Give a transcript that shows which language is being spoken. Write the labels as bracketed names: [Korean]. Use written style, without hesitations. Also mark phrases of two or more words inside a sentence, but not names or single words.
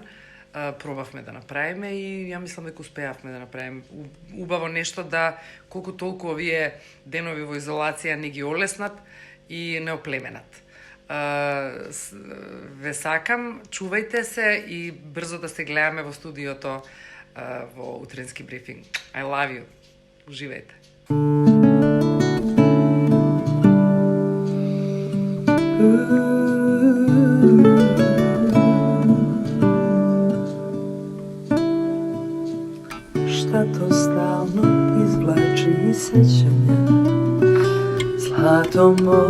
[Macedonian] Пробавме да направиме и ја мислам дека успеавме да направиме убаво нешто, да колку толку овие денови во изолација не ги олеснат и не оплеменат. Ве сакам, чувајте се и брзо да се гледаме во студиото во утрински брифинг. [English] I love you. [Macedonian] Уживајте. [Serbian] Šta to stalno izvlači iz sećanja, zlatom